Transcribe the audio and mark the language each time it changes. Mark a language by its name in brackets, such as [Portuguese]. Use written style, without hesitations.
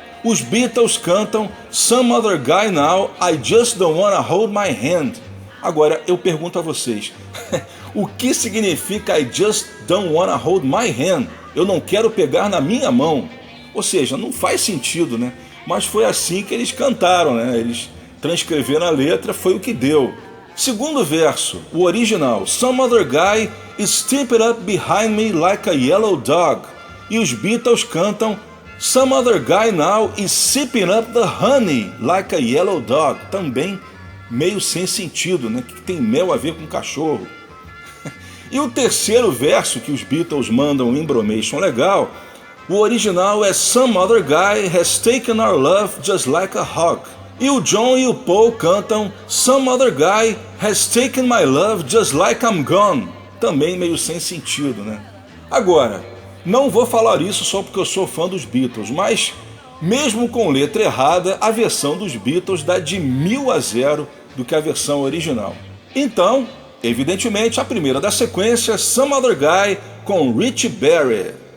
[Portuguese] Os Beatles cantam [English] Some Other Guy Now, I just don't wanna hold my hand. [Portuguese] Agora, eu pergunto a vocês, o que significa [English] I just don't wanna hold my hand? [Portuguese] Eu não quero pegar na minha mão. Ou seja, não faz sentido, né? Mas foi assim que eles cantaram, né? Eles transcreveram a letra, foi o que deu. Segundo verso, o original, [English] Some Other Guy is stepping up behind me like a yellow dog. [Portuguese] E os Beatles cantam [English] Some Other Guy Now is sipping up the honey like a yellow dog. [Portuguese] Também meio sem sentido, né? Que tem mel a ver com cachorro. E o terceiro verso que os Beatles mandam um embromation legal, o original é [English] Some Other Guy has taken our love just like a hawk. [Portuguese] E o John e o Paul cantam [English] Some Other Guy has taken my love just like I'm gone. [Portuguese] Também meio sem sentido, né? Agora, não vou falar isso só porque eu sou fã dos Beatles, mas mesmo com letra errada, a versão dos Beatles dá de 1000 a 0 do que a versão original. Então, evidentemente, a primeira da sequência, Some Other Guy com Rich Barrett.